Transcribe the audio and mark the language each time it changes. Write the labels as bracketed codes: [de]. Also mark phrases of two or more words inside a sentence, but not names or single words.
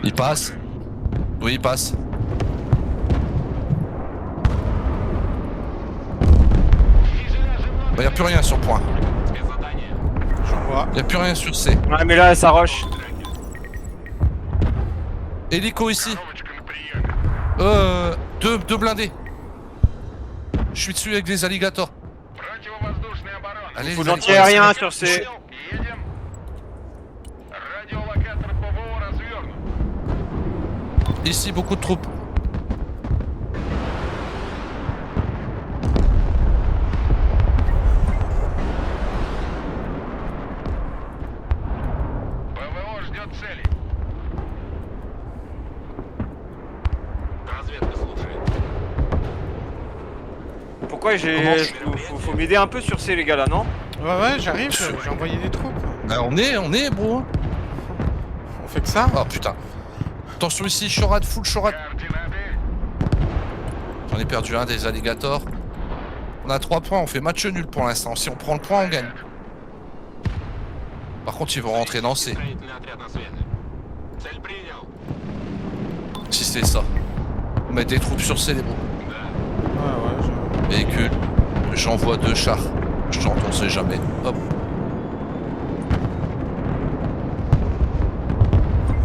[fr] Il passe. Oui, il passe. Bah, y a plus rien sur le point. [ru] Спецзадание. [fr] Je vois. Y a plus rien sur C. Ouais mais là ça rush. Hélico ici. [ru] Коробочка на приеме. [fr] Deux blindés. Je suis dessus avec des alligators. [ru] Противовоздушная оборона. [fr] Allez, Faut les l'anti-aérien alligators. sur ces... [ru] Едем. Радиолокатор ПВО развернут. [fr] Ici, beaucoup de troupes. [ru] ПВО ждет цели. Разведка слушает. [fr] Pourquoi Comment j'ai... Faut m'aider un peu sur ces les gars là, non? Ouais, j'arrive, j'ai envoyé des troupes. Bah, on est, bro. On fait que ça. Oh putain. Attention ici, Chorad, full Chorad. [ru] Координаты. [fr] J'en ai perdu un des alligators. On a 3 points, on fait match nul pour l'instant. Si on prend le point, on gagne. Par contre, ils vont rentrer dans C. [ru] Строительный отряд на связи. Цель принял. [fr] Si c'est ça. On met des troupes sur C, les bros. Ouais, Véhicule. J'envoie 2 chars. Je tente, on sait jamais. Hop.